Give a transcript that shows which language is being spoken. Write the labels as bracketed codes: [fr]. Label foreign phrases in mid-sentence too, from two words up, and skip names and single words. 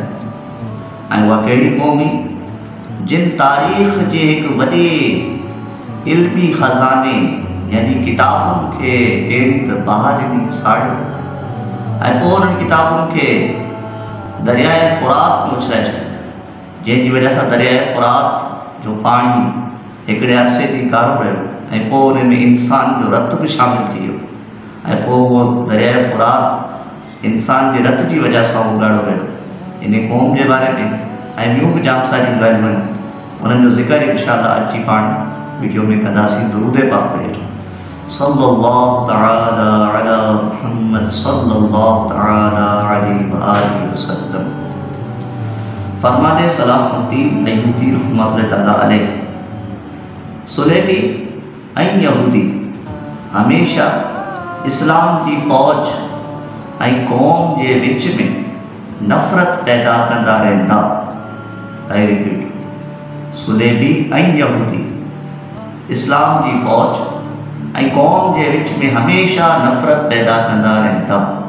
[sd] ऐं उहा कहिड़ी क़ौम हुई जिन तारीख़ जे हिकु वॾे इल्मी ख़ज़ाने यानी किताबुनि खे पहिरीं त बाहि ॾिनी साड़ियो ऐं पोइ उन्हनि किताबुनि खे दरियाए फ़ुरात में उछलाए छॾियो, जंहिंजी वजह सां दरियाए फ़ुरात जो पाणी हिकिड़े अरसे ताईं कारो रहियो ऐं पोइ उन में इंसान जो रतु बि शामिलु थी वियो ऐं पोइ उहो दरियाए फ़ुरात इंसान जे रत जी वजह सां उगाड़ो रहियो। इन क़ौम जे बारे में ऐं ॿियूं बि जाम सारियूं ॻाल्हियूं आहिनि, उन्हनि जो ज़िक्र इंशाअल्लाह अची पाण वीडियो में कंदासीं। दुरूद पाक पढ़े [ar] صلى الله تعالى على محمد صلى الله تعالى عليه وآله وسلم. [sd] फरमाने सलाहुद्दीन अय्यूबी [ar] رحمة الله تعالى عليه [sd] सुलेबी ऐं यहूदी हमेशा इस्लाम जी फ़ौज ऐं क़ौम जे विच में नफ़रत पैदा कंदा रहंदा। [en] I repeat, [sd] सुलेबी ऐं यहूदी इस्लाम जी फ़ौज ऐं क़ौम जे विच में हमेशा नफ़रत पैदा कंदा रहंदा।